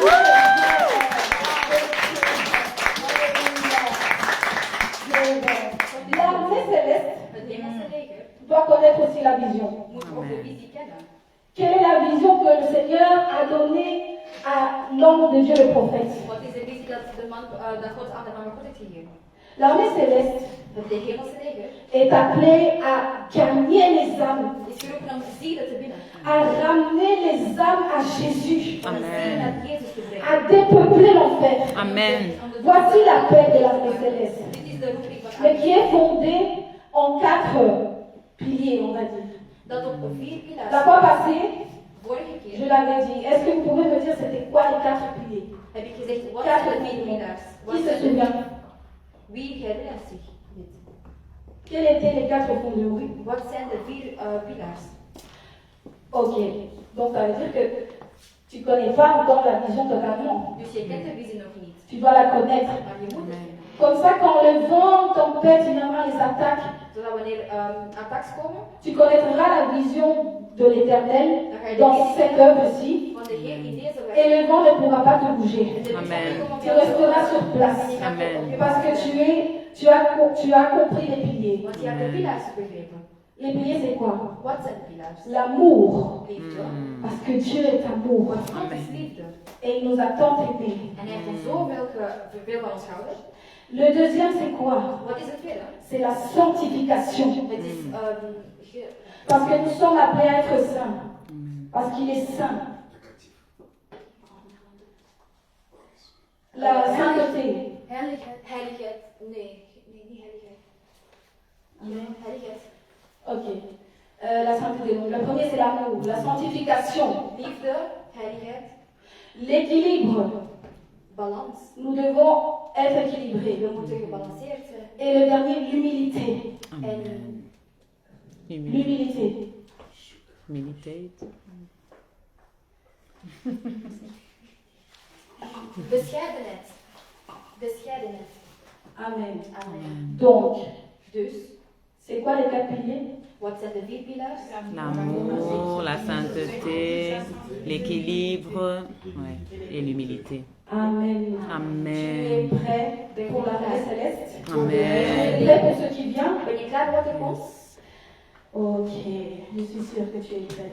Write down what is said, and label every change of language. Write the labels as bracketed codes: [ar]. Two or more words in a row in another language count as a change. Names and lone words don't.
[fr] L'armée céleste [nl] het hemelse leger [fr] doit connaître aussi la vision. [nl] moet ook de visie kennen. [fr] Quelle est la vision que le Seigneur a donnée à l'homme de Dieu, le prophète? [nl] Wat is de visie dat God aan de man van God heeft gegeven? [fr] L'armée céleste [nl] Het hemelse leger [fr] est appelée à gagner les âmes, [nl] is geroepen om zielen te winnen. [fr] à ramener les âmes à Jésus, [nl] Om de zielen naar Jezus te brengen. [fr] à dépeupler l'enfer. Amen. Voici l'appel de l'armée céleste, [nl] Dit is de roeping van [fr] mais qui est fondée en 4 piliers, on va dire. [nl] dat op 4 [fr] La [nl] pilaren. [fr] fois passée, [nl] Vorige [fr] je [nl] keer [fr] l'avais dit. Est-ce que vous pouvez me dire c'était quoi les 4 piliers? [nl] heb ik gezegd, wat 4 zijn de 4 [fr] piliers. [nl] pilaren? [fr] Qui se souvient? [nl] Wie herinnert zich dit? [fr] Quels étaient les 4 fondements? [nl] Wat zijn de 4 pilaren? [fr] Ok, donc ça veut dire que tu ne connais pas encore la vision totalement. [nl] Dus je kent de visie nog niet, [fr] Tu dois la connaître. [nl] maar je moet het kennen. [fr] Comme ça, quand le vent tempête, finalement les attaques, [nl] Zodat wanneer attacks komen, [fr] tu connaîtras la vision de l'Éternel dans cette œuvre-ci. [nl] van de Heer in deze [fr] Et [nl] weg. [fr] le vent ne pourra pas te bouger. Amen. Tu resteras sur place. Amen. Parce que tu as compris les piliers. [nl] Want je hebt de pilaren begrepen. [fr] Les piliers, c'est quoi? [nl] Wat zijn de pilaren? [fr] L'amour. [nl] Liefde. [fr] Parce que Dieu est amour. [nl] Want God is liefde. [fr] Et il nous a tant aimés. [nl] En hij heeft ons zoveel veel van ons gehouden. [fr] Le deuxième, c'est quoi? [nl] Wat is het tweede? [fr] C'est la sanctification. [nl] Het is [fr] Parce que nous sommes appelés à être saints. Parce qu'il est saint. La sainteté. [nl] heiligheid. Heiligheid. Nee, niet heiligheid. Heiligheid. [fr] Ok. La sainteté. Donc, le premier, c'est l'amour. La sanctification. [nl] Liefde, heiligheid, [fr] L'équilibre. [nl] balans. [fr] Nous devons être équilibrés. [nl] We moeten gebalanceerd zijn. [fr] Et le dernier, l'humilité. [nl] En [fr] L'humilité. Meditate. [nl] bescheidenheid. Bescheidenheid. Amen. Amen. [fr] Donc, [nl] Dus, [fr] c'est quoi les 4 piliers? [nl] wat zijn de 4 pilaren? [fr] L'amour, la sainteté, l'équilibre ouais, et l'humilité. Amen. Tu es Amen. prêt pour l'armée céleste? Tu es Amen. prêt pour ce qui vient? [nl] Ben je klaar voor wat er komt? [fr] Ok, je suis sûre que tu es prêt.